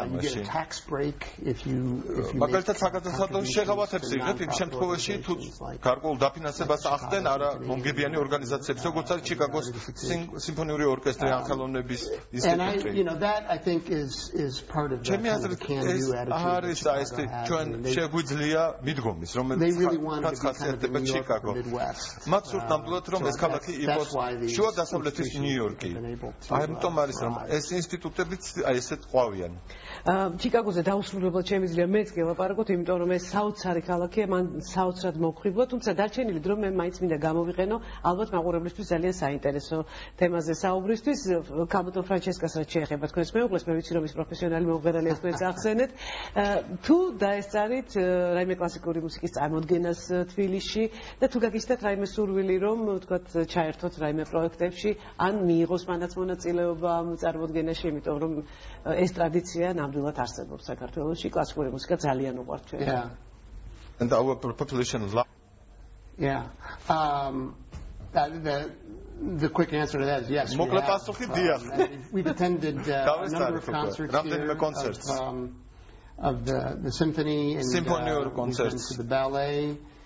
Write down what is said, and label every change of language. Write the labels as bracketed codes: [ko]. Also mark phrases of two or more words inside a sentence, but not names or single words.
[en] You get a tax break if you make and that I think is part of the can-do attitude they really want to be kind of the New York or Midwest. That's why the [ka] შუადასავლეთის ნიუ-იორკი. ამიტომ არის რომ ეს ინსტიტუტებიც ესეთ ყვავიან. ჩიკაგოზე დაუსრულებლად შემიძლია მეც კი ელაპარაკოთ, იმიტომ რომ ეს საოცარი ქალაქია, მან საოცრად მოგხვიბლა, თუმცა დარჩენილი დრო მე მაინც მინდა გამოვიყენო ალბათ მაყურებლისთვის ძალიან საინტერესო თემაზე საუბრისთვის. კაბოტო ფრანჩესკას რაც შეეხება თქვენს მეუღლეს, მე ვიცი რომ ის პროფესიონალი მომღერალია, თქვენც ახსენეთ. თუ დაესწარით რაიმე კლასიკური მუსიკის წარმოდგენას თბილისში და თუ გაგიჩნდათ რაიმე სურვილი რომ თქვათ ჩაერთოთ რაიმე პროექტებში, ან მიიღოს მანაც მონაწილეობა ამ წარმოდგენაში, იმიტომ რომ ეს ტრადიცია ნამდვილად არსებობს საქართველოში, კლასიკური მუსიკა ძალიან უყვართ ჩვენ. [en] Yeah. And our population The quick answer to that is yes. We've attended a number of concerts here of the symphony and the ballet.